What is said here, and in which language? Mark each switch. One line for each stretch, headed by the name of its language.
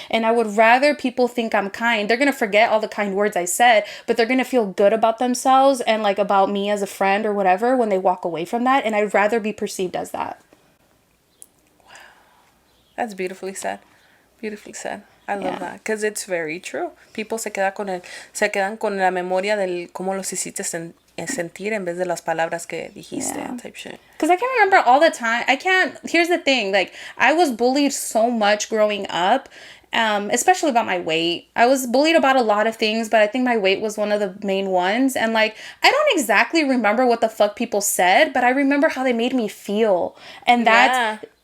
English: And I would rather people think I'm kind. They're going to forget all the kind words I said, but they're going to feel good about themselves and like about me as a friend or whatever when they walk away from that. And I'd rather be perceived as that. That's beautifully said. Beautifully said. I love that because it's very true.
Spanish: People se quedan con la memoria del cómo los hiciste sentir en vez de las palabras que dijiste,
English: type shit. Because I can't remember all the time. Here's the thing. Like, I was bullied so much growing up, especially about my weight. I was bullied about a lot of things, but I think my weight was one of the main ones. And, like, I don't exactly remember what the fuck people said, but I remember how they made me feel. And that's...